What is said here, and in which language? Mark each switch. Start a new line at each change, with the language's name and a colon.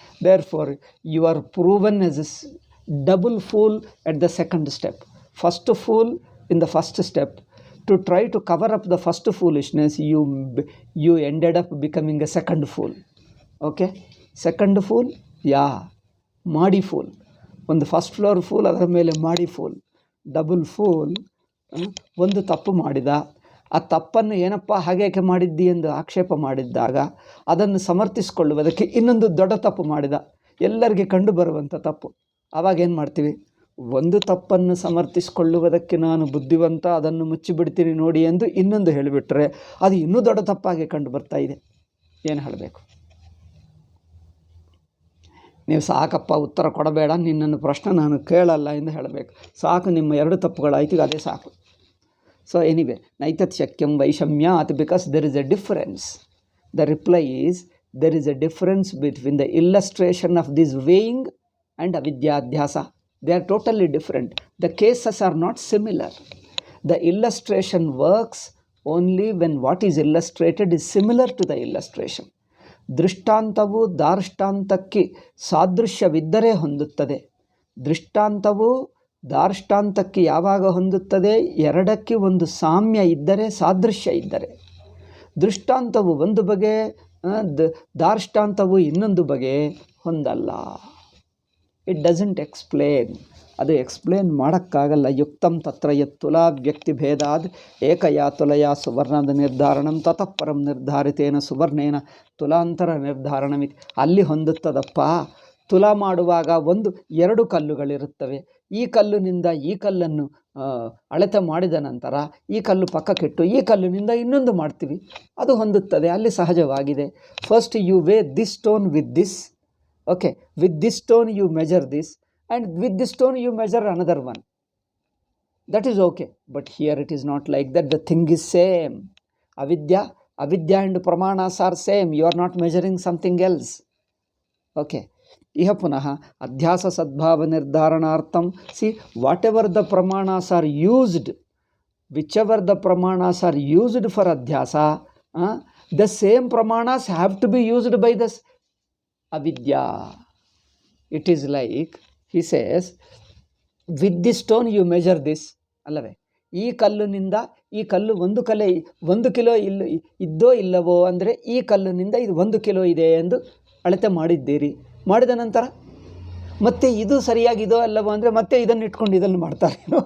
English: Therefore, you are proven as a double fool at the second step. First fool in the first step. To try to cover up the first foolishness, you ended up becoming a second fool. Okay, second fool, ಮಾಡಿ fool. ಒಂದು first floor fool,
Kannada: ಅದರ ಮೇಲೆ
English: ಮಾಡಿ fool, double fool.
Kannada: ಒಂದು ತಪ್ಪು ಮಾಡಿದ, ಆ ತಪ್ಪನ್ನು ಏನಪ್ಪ ಹಾಗೇಕೆ ಮಾಡಿದ್ದಿ ಎಂದು ಆಕ್ಷೇಪ ಮಾಡಿದ್ದಾಗ ಅದನ್ನು ಸಮರ್ಥಿಸಿಕೊಳ್ಳುವುದಕ್ಕೆ ಇನ್ನೊಂದು ದೊಡ್ಡ ತಪ್ಪು ಮಾಡಿದ, ಎಲ್ಲರಿಗೆ ಕಂಡು ಬರುವಂಥ ತಪ್ಪು. ಆವಾಗ ಏನು ಮಾಡ್ತೀವಿ? ಒಂದು ತಪ್ಪನ್ನು ಸಮರ್ಥಿಸಿಕೊಳ್ಳುವುದಕ್ಕೆ ನಾನು ಬುದ್ಧಿವಂತ, ಅದನ್ನು ಮುಚ್ಚಿಬಿಡ್ತೀನಿ ನೋಡಿ ಎಂದು ಇನ್ನೊಂದು ಹೇಳಿಬಿಟ್ರೆ ಅದು ಇನ್ನೂ ದೊಡ್ಡ ತಪ್ಪಾಗಿ ಕಂಡು ಬರ್ತಾ ಇದೆ. ಏನು ಹೇಳಬೇಕು? ನೀವು ಸಾಕಪ್ಪ, ಉತ್ತರ ಕೊಡಬೇಡ, ನಿನ್ನನ್ನು ಪ್ರಶ್ನೆ ನಾನು ಕೇಳಲ್ಲ ಎಂದು ಹೇಳಬೇಕು. ಸಾಕು, ನಿಮ್ಮ ಎರಡು ತಪ್ಪುಗಳಾಯ್ತು, ಅದೇ ಸಾಕು.
English: so anyway,
Sanskrit: ನೈತತ್ ಶಕ್ಯಂ ವೈಷಮ್ಯಾತ್,
English: Because there is a difference. The reply is, there is a difference between the illustration of this weighing and ಅವಿದ್ಯಾಧ್ಯಾಸ. They are totally different. The cases are not similar. The illustration works only when what is illustrated is similar to the illustration.
Kannada: ದೃಷ್ಟಾಂತವು ದಾರ್ಷ್ಟಾಂತಕ್ಕೆ ಸಾದೃಶ್ಯವಿದ್ದರೆ ಹೊಂದುತ್ತದೆ. ದೃಷ್ಟಾಂತವು ದಾರ್ಷ್ಟಾಂತಕ್ಕೆ ಯಾವಾಗ ಹೊಂದುತ್ತದೆ? ಎರಡಕ್ಕೆ ಒಂದು ಸಾಮ್ಯ ಇದ್ದರೆ, ಸಾದೃಶ್ಯ ಇದ್ದರೆ. ದೃಷ್ಟಾಂತವು ಒಂದು ಬಗೆ, ದಾರ್ಷ್ಟಾಂತವು ಇನ್ನೊಂದು ಬಗೆ ಹೊಂದಲ್ಲ.
English: It doesn't explain.
Kannada: ಅದು ಎಕ್ಸ್ಪ್ಲೇನ್ ಮಾಡೋಕ್ಕಾಗಲ್ಲ.
Sanskrit: ಯುಕ್ತಂ ತತ್ರ ಯತ್ ತುಲಾ ವ್ಯಕ್ತಿಭೇದಾದ್ ಏಕಯಾ ತುಲಯಾ ಸುವರ್ಣದ ನಿರ್ಧಾರಣಂ ತತಃ ಪರಂ ನಿರ್ಧಾರಿತೇನ ಸುವರ್ಣೇನ ತುಲಾಂತರ ನಿರ್ಧಾರಣಮಿತಿ.
Kannada: ಅಲ್ಲಿ ಹೊಂದುತ್ತದಪ್ಪ. ತುಲಾ ಮಾಡುವಾಗ ಎರಡು ಕಲ್ಲುಗಳಿರುತ್ತವೆ. ಈ ಕಲ್ಲಿನಿಂದ ಈ ಕಲ್ಲನ್ನು ಅಳತೆ ಮಾಡಿದ ನಂತರ ಈ ಕಲ್ಲು ಪಕ್ಕಕ್ಕಿಟ್ಟು ಈ ಕಲ್ಲಿನಿಂದ ಇನ್ನೊಂದು ಮಾಡ್ತೀವಿ, ಅದು ಹೊಂದುತ್ತದೆ. ಅಲ್ಲಿ ಸಹಜವಾಗಿದೆ.
English: First you weigh this stone with this. Okay, with this stone you measure this, and with this stone you measure another one. That is okay. But here it is not like that. The thing is same. Avidya and pramanas are same. You are not measuring something else. Okay.
Sanskrit: Iha punaha adhyasa sadbhava nirdharanartham.
English: See, whatever the pramanas are used, whichever the pramanas are used for adhyasa, the same pramanas have to be used by this avidya. It is like, he says, with this stone you measure this.
Kannada: ಅಲ್ಲವೇ? ಈ ಕಲ್ಲಿನಿಂದ ಈ ಕಲ್ಲು ಒಂದು kilo ಇದ್ದೋ ಇಲ್ಲವೋ ಅಂದರೆ ಈ ಕಲ್ಲಿನಿಂದ ಇದು 1 ಕಿಲೋ ಇದೆ ಎಂದು ಅಳತೆ ಮಾಡಿದ್ದೀರಿ. ಮಾಡಿದ ನಂತರ ಮತ್ತೆ ಇದು ಸರಿಯಾಗಿದೋ ಅಲ್ಲವೋ ಅಂದರೆ ಮತ್ತೆ ಇದನ್ನು ಇಟ್ಕೊಂಡು ಇದನ್ನು ಮಾಡ್ತಾರೆ.